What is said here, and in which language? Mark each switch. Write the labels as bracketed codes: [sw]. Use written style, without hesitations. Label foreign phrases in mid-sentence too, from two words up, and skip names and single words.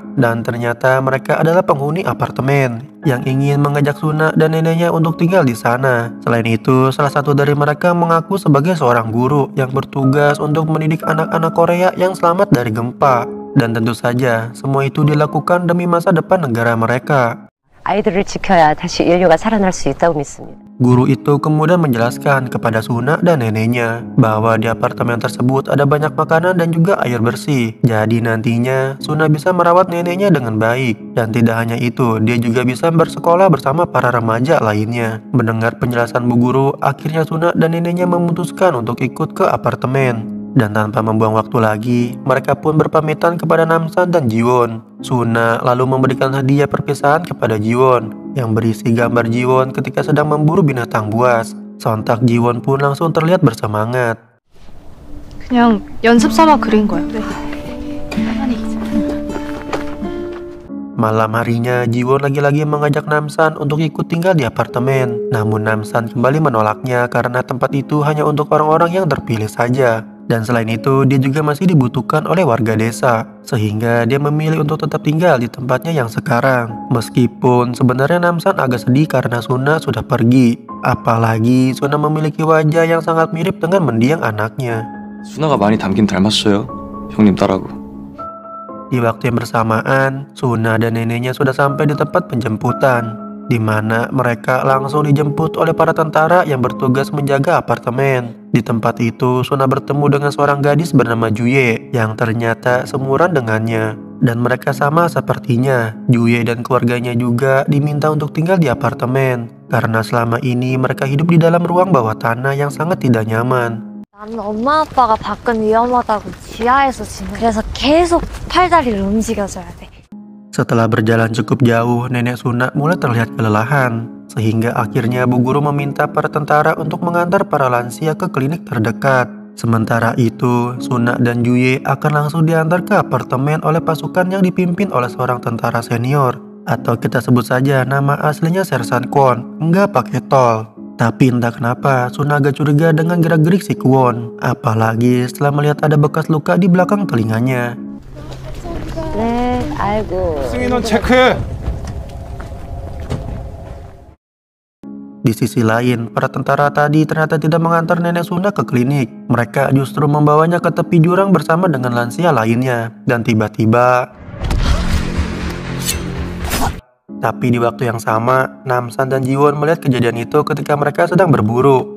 [id] Dan ternyata mereka adalah penghuni apartemen yang ingin mengajak Suna dan neneknya untuk tinggal di sana. Selain itu, salah satu dari mereka mengaku sebagai seorang guru yang bertugas untuk mendidik anak-anak Korea yang selamat dari gempa. Dan tentu saja, semua itu dilakukan demi masa depan negara mereka. [ko] 아이들을 지켜야 다시 인류가 살아날 수 있다고 믿습니다. [id] Guru itu kemudian menjelaskan kepada Suna dan neneknya bahwa di apartemen tersebut ada banyak makanan dan juga air bersih. Jadi nantinya Suna bisa merawat neneknya dengan baik. Dan tidak hanya itu, dia juga bisa bersekolah bersama para remaja lainnya. Mendengar penjelasan Bu Guru, akhirnya Suna dan neneknya memutuskan untuk ikut ke apartemen. Dan tanpa membuang waktu lagi, mereka pun berpamitan kepada Namsan dan Jiwon. Suna lalu memberikan hadiah perpisahan kepada Jiwon yang berisi gambar Jiwon ketika sedang memburu binatang buas. Sontak Jiwon pun langsung terlihat bersemangat. [ko] 그냥 연습 삼아 그린 거야. [id] Malam harinya, Jiwon lagi-lagi mengajak Namsan untuk ikut tinggal di apartemen. Namun Namsan kembali menolaknya karena tempat itu hanya untuk orang-orang yang terpilih saja. Dan selain itu, dia juga masih dibutuhkan oleh warga desa. Sehingga dia memilih untuk tetap tinggal di tempatnya yang sekarang. Meskipun sebenarnya Namsan agak sedih karena Suna sudah pergi. Apalagi Suna memiliki wajah yang sangat mirip dengan mendiang anaknya. [ko] 수나가 많이 닮긴 닮았어요. 형님 딸하고. [id] Di waktu yang bersamaan, Suna dan neneknya sudah sampai di tempat penjemputan, di mana mereka langsung dijemput oleh para tentara yang bertugas menjaga apartemen. Di tempat itu, Suna bertemu dengan seorang gadis bernama Juye yang ternyata seumuran dengannya. Dan mereka sama sepertinya. Juye dan keluarganya juga diminta untuk tinggal di apartemen karena selama ini mereka hidup di dalam ruang bawah tanah yang sangat tidak nyaman. [ko] 나는 엄마 아빠가 밖은 위험하다고 지하에서 지내. 그래서 계속 팔다리를 움직여줘야 돼. [id] Setelah berjalan cukup jauh, nenek Suna mulai terlihat kelelahan. Sehingga akhirnya Bu Guru meminta para tentara untuk mengantar para lansia ke klinik terdekat. Sementara itu, Suna dan Juye akan langsung diantar ke apartemen oleh pasukan yang dipimpin oleh seorang tentara senior. Atau kita sebut saja nama aslinya Sersan Kwon, nggak pakai tol. Tapi entah kenapa, Suna agak curiga dengan gerak-gerik si Kwon. Apalagi setelah melihat ada bekas luka di belakang telinganya. [ko] 네, 아이고. 승인원 체크해. [id] Di sisi lain, para tentara tadi ternyata tidak mengantar nenek Suna ke klinik. Mereka justru membawanya ke tepi jurang bersama dengan lansia lainnya. Dan tiba-tiba Tapi di waktu yang sama, Namsan dan Jiwon melihat kejadian itu ketika mereka sedang berburu.